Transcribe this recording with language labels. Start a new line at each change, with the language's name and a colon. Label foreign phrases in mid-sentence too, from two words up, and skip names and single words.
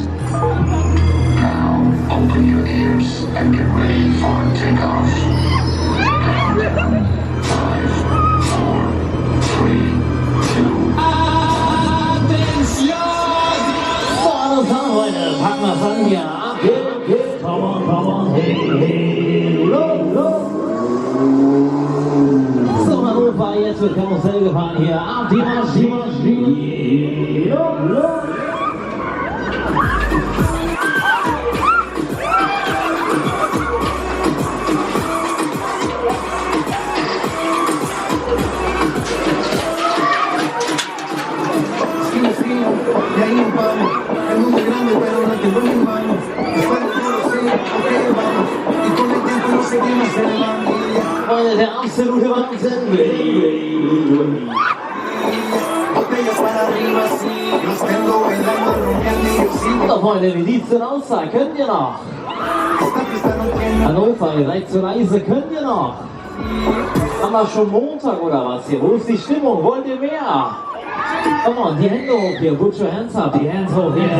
English: Now, open your ears and get ready for takeoff. Countdown. 5, 4, 3, 2. Attention!
German: Vorne fahren, Freunde, packen wir es an hier ab.
English: Come on, hey, low.
German: So, Hannover, jetzt wird Karussell gefahren hier. Ab die Maschine. Low.
Spanish: Y ahí nos vamos, el mundo es grande pero no te vuelve en vano. Después de todo sé, ok vamos, y con el tiempo nos seguimos elevando.
German: Freunde, der absolute Wahnsinn.
Spanish: Botellas para arriba, sí, los tengo bailando, rompiendo y yo sigo.
German: So, Freunde, wie sieht's denn aus da? Könnt ihr noch?
Spanish: Esta pista no tiene.
German: Hannover, ihr seid zur Reise, könnt ihr noch? Haben wir schon Montag oder was hier? Wo ist die Stimmung? Wollt ihr mehr?
English: Come on,
German: die Hände hoch hier,
English: put your hands up,
German: die hands hoch hier.